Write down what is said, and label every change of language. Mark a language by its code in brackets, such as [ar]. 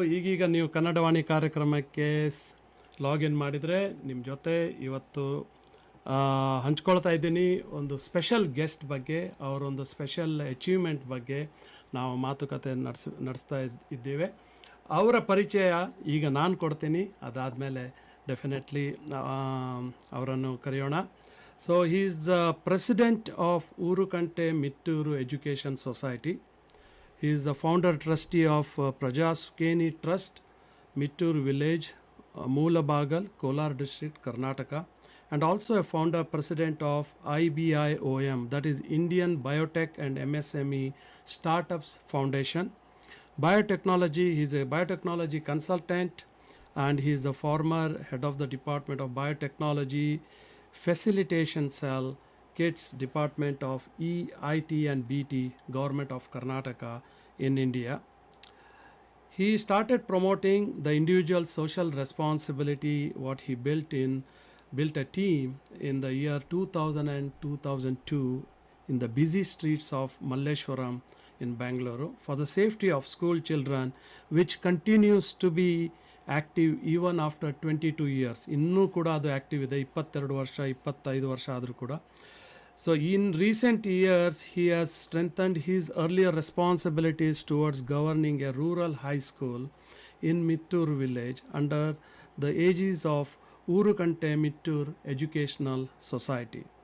[kn] ಈಗೀಗ ನೀವು ಕನ್ನಡವಾಣಿ ಕಾರ್ಯಕ್ರಮಕ್ಕೆ ಲಾಗಿನ್ ಮಾಡಿದರೆ ನಿಮ್ಮ ಜೊತೆ ಇವತ್ತು ಹಂಚ್ಕೊಳ್ತಾ ಇದ್ದೀನಿ ಒಂದು ಸ್ಪೆಷಲ್ ಗೆಸ್ಟ್ ಬಗ್ಗೆ, ಅವರೊಂದು ಸ್ಪೆಷಲ್ ಅಚೀವ್ಮೆಂಟ್ ಬಗ್ಗೆ ನಾವು ಮಾತುಕತೆ ನಡೆಸ್ತಾ ಇದ್ದೇವೆ. ಅವರ ಪರಿಚಯ ಈಗ ನಾನು ಕೊಡ್ತೀನಿ, ಅದಾದಮೇಲೆ ಡೆಫಿನೆಟ್ಲಿ ಅವರನ್ನು ಕರೆಯೋಣ. [en] So he is the president of Urukunte Mitturu education society. He is the founder trustee of Prajasukeni Trust, Mitturu Village, Moolabagal, Kolar District, Karnataka, and also a founder president of IBIOM, that is Indian Biotech and MSME Startups Foundation. Biotechnology, he is a biotechnology consultant, and he is the former head of the Department of Biotechnology Facilitation Cell, KITS Department of EIT and BT, Government of Karnataka in India. He started promoting the individual social responsibility, what he built a team in the year 2000 and 2002 in the busy streets of Malleshwaram in Bangalore for the safety of school children, which continues to be active even after 22 years. [kn] ಇನ್ನೂ ಕೂಡ ಅದು active ಇದೆ, 22 ವರ್ಷ 25 ವರ್ಷ ಆದರೂ ಕೂಡ. [en] So in recent years, he has strengthened his earlier responsibilities towards governing a rural high school in Mitturu village under the aegis of Urukante Mitturu Educational Society.